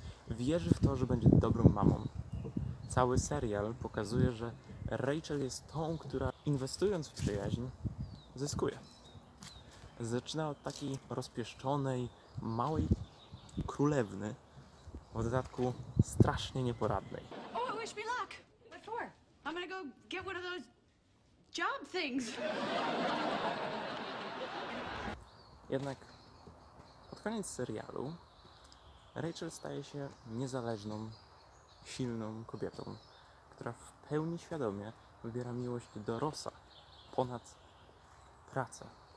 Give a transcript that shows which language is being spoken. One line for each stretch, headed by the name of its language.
Polish: Wierzy w to, że będzie dobrą mamą. Cały serial pokazuje, że Rachel jest tą, która inwestując w przyjaźń, zyskuje. Zaczyna od takiej rozpieszczonej, małej królewny, w dodatku strasznie nieporadnej.
English: Oh, wish me luck. What for? I'm gonna go get one of those job things.
Polish: Jednak pod koniec serialu Rachel staje się niezależną, silną kobietą, która w pełni świadomie wybiera miłość do Rossa ponad pracę.